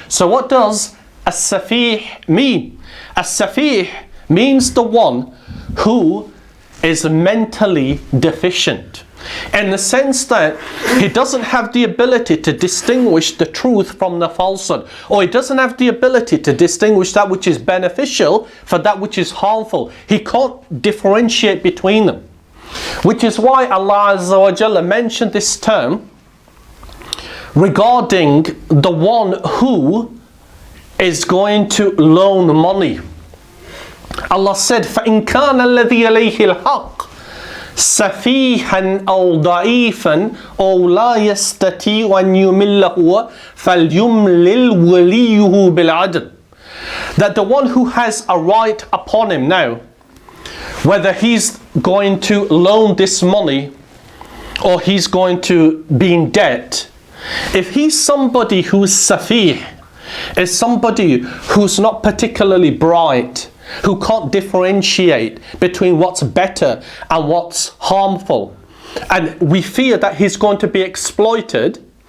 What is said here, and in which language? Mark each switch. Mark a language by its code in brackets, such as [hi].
[en] So what does as-Safih mean? As-Safih means the one who is mentally deficient, in the sense that he doesn't have the ability to distinguish the truth from the falsehood, or he doesn't have the ability to distinguish that which is beneficial for that which is harmful. He can't differentiate between them, which is why Allah Azza wa Jalla mentioned this term regarding the one who is going to loan money. [ar] Allah said, فَإِنْ كَانَ الَّذِي عَلَيْهِ الْحَقِّ سَفِيهًا أَوْ ضَعِيفًا أَوْ لَا يَسْتَطِيعُ أَنْ يُمِلَّهُ فَلْيُمْلِلْ وَلِيُّهُ بِالْعَدْلِ. [en] That the one who has a right upon him now, whether he's going to loan this money or he's going to be in debt, if he's somebody who's safih, is somebody who's not particularly bright, who can't differentiate between what's better and what's harmful, and we fear that he's going to be exploited,